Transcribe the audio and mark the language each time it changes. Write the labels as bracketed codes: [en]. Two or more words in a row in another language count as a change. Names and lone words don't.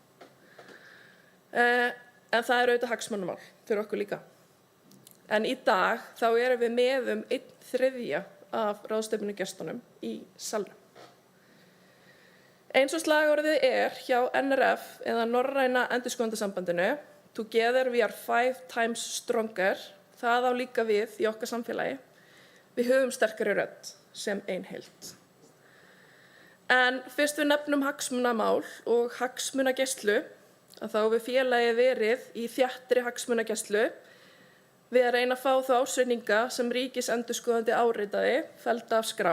[is] En það er auðvitað hagsmunamál fyrir okkur líka. En í dag þá erum við með 1/3 af ráðstefnugestunum í salnum. Eins og slagorðið er hjá NRF eða Norræna endurskoðendasambandinu, [en] Together we are 5 times stronger, [is] það á líka við í okkar samfélagi. Við höfum sterkari rödd sem ein heild. En fyrst við nefnum hagsmunamál og hagsmunagæslu, að þá við félagið verið í þéttri hagsmunagæslu við að reyna að fá þá ársreikninga sem ríkisendurskoðandi áritaði fellda af skrá.